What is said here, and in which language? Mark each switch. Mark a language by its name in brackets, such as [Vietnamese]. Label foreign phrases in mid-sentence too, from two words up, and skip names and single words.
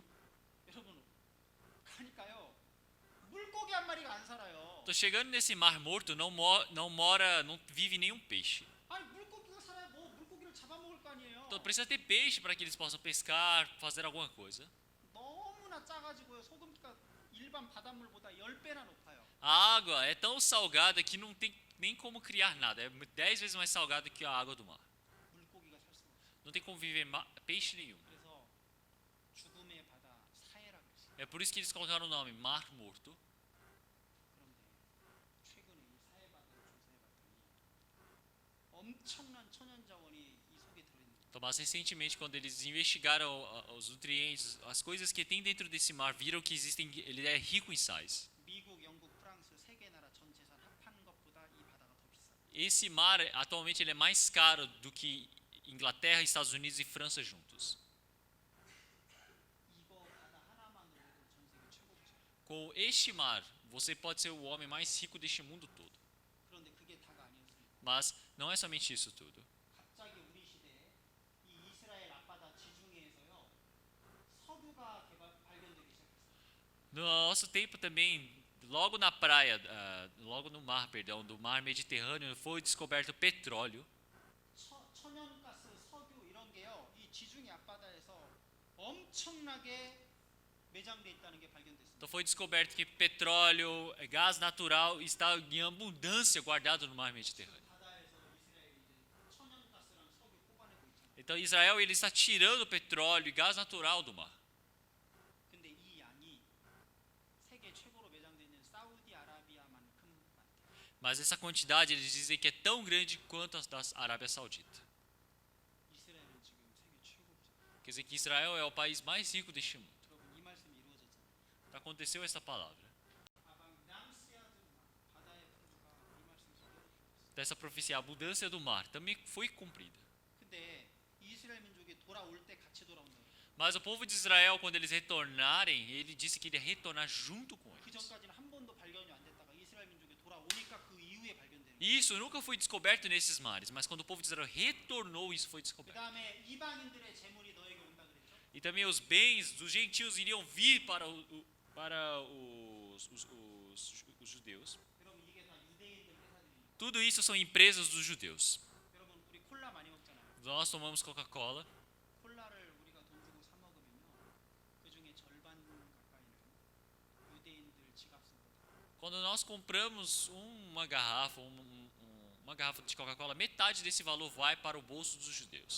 [Korean] 여러분, 가니까요. 물고기 한 마리가 안 살아요. [Portuguese] Tô chegando nesse Mar Morto, não vive nenhum peixe. [Korean] 아니 물고기가 살아야 뭐 물고기를 잡아먹을 거 아니에요. [Portuguese] Então precisa ter peixe para que eles possam pescar, fazer alguma coisa. [Korean] 너무나 짜가지고요. 소금기가 일반 바닷물보다 10배나 높아요. [Portuguese] A água é tão salgada que não tem nem como criar nada. É 10 vezes mais salgada que a água do mar. [Korean] 물고기가 살 수가 없어요. [Portuguese] Não tem como viver peixe nenhum. [Korean] 그래서 죽음의 바다 사해라고 했어요. [Portuguese] É por isso que eles colocaram o nome Mar Morto. [Korean] 그런데 최근에 이 사해 바다를 조사해봤더니 엄청난 천연 자원이 이 속에 들어있는 거예요. [Portuguese] Então, mas recentemente, quando eles investigaram os nutrientes, as coisas que tem dentro desse mar, viram que ele é rico em sais. [Korean] 미국, 영국, 프랑스 세 개 나라 전 재산 합한 것보다 이 바다가 더 비싸요. [Portuguese] Esse mar, atualmente, ele é mais caro do que Inglaterra, Estados Unidos e França juntos. [Korean] 이거 바다 하나만으로도 전 세계 최고죠. [Portuguese] Com este mar, você pode ser o homem mais rico deste mundo todo. [Korean] 그런데 그게 다가 아니었습니다. [Portuguese] Mas não é somente isso tudo. [Korean] 갑자기 우리 시대에 이 이스라엘 앞바다 지중해에서요 석유가 발견되기 시작했어요. [Portuguese] No nosso tempo também, logo na praia, logo no mar, perdão, do mar Mediterrâneo, foi descoberto petróleo. [Korean] 천연가스, 석유 이런 게요 이 지중해 앞바다에서 엄청나게 매장돼 있다는 게 발견됐습니다. [Portuguese] Então foi descoberto que petróleo, gás natural está em abundância guardado no mar Mediterrâneo. [Korean] 바다에서 이스라엘이 이제 천연가스랑 석유 뽑아내고 있잖아요. [Portuguese] Então Israel ele está tirando petróleo e gás natural do mar. [Korean] 근데 이 양이 세계 최고로 매장돼 있는 사우디아라비아만큼 많대요. [Portuguese] Mas essa quantidade eles dizem que é tão grande quanto a da Arábia Saudita. [Korean] 이스라엘은 지금 세계 최고죠. [Portuguese] Quer dizer que Israel é o país mais rico deste mundo. [Korean] 여러분 이 말씀이 이루어졌잖아요. [Portuguese] Aconteceu essa palavra. [Korean] 바다의 풍조가 이 말씀 속에 [Portuguese] Dessa profecia, a abundância do mar também foi cumprida. [Korean] 근데 이스라엘 민족이 돌아올 때 같이 돌아온다. [Portuguese] Mas o povo de Israel, quando eles retornarem, ele disse que iria retornar junto com 그 eles. [Korean] 전까지는 한 번도 발견이 안 됐다가 이스라엘 민족이 돌아오니까 그 이후에 발견되는 거예요. [Portuguese] E isso nunca foi descoberto nesses mares, mas quando o povo de Israel retornou, isso foi descoberto. [Korean] 그다음에 이방인들의 재물이 너에게 온다 그랬죠. [Portuguese] E também os bens dos gentios iriam vir para os judeus. [Korean] 여러분 이게 다 유대인들 회사들입니다. [Portuguese] Tudo isso são empresas dos judeus. [Korean] 여러분 우리 콜라 많이 먹잖아요. [Portuguese] Nós tomamos Coca-Cola. [Korean] 콜라를 우리가 돈 주고 사 먹으면요. 그 중에 절반 가까이는 유대인들 지갑 속으로. [Portuguese] Quando nós compramos uma garrafa de Coca-Cola, metade desse valor vai para o bolso dos judeus.